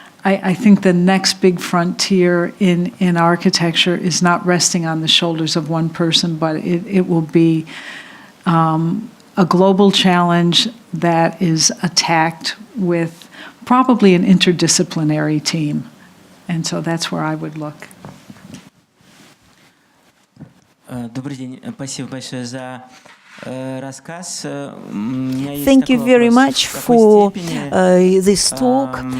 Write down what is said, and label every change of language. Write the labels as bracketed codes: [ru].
[en] I think the next big frontier in architecture is not resting on the shoulders of one person, but it will be a global challenge that is attacked with probably an interdisciplinary team. And so that's where I would look. [ru] Добрый день. Спасибо большое за рассказ. [en] Thank you very much for this talk.